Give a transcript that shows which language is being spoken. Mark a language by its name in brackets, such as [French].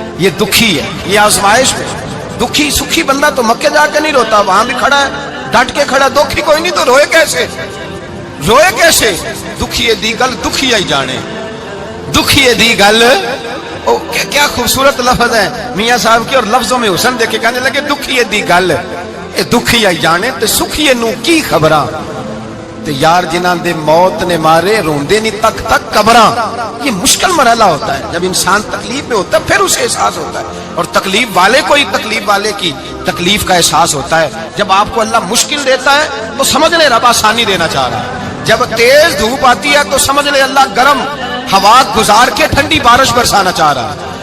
[Urdu] یہ دکھی ہے، یہ آزمائش میں. دکھی سکھی بندہ تو مکے جا کے نہیں روتا، وہاں بھی کھڑا ہے ڈٹ کے کھڑا. دکھی کوئی نہیں تو روئے کیسے؟ روئے کیسے؟ [Punjabi] دکھی دی گل دکھی آئی جانے، دکھی دی گل. [Urdu] کیا خوبصورت لفظ ہے میاں صاحب کے، اور لفظوں میں حسن دیکھے. کہنے لگے [Punjabi] دکھی دی گل دکھی آئی جانے تے سکھی نو کی خبراں تے یار جنہاں دے موت نے مارے روندے نہیں تک تک قبراں. [Urdu] یہ مشکل مرحلہ ہوتا ہے جب انسان تکلیف میں ہوتا ہے، پھر اسے احساس ہوتا ہے. اور تکلیف والے کو ہی تکلیف والے کی تکلیف کا احساس ہوتا ہے. جب آپ کو اللہ مشکل دیتا ہے تو سمجھ لے رب آسانی دینا چاہ رہا ہے. جب تیز دھوپ آتی ہے تو سمجھ لے اللہ گرم ہوا گزار کے ٹھنڈی بارش برسانا چاہ رہا ہے.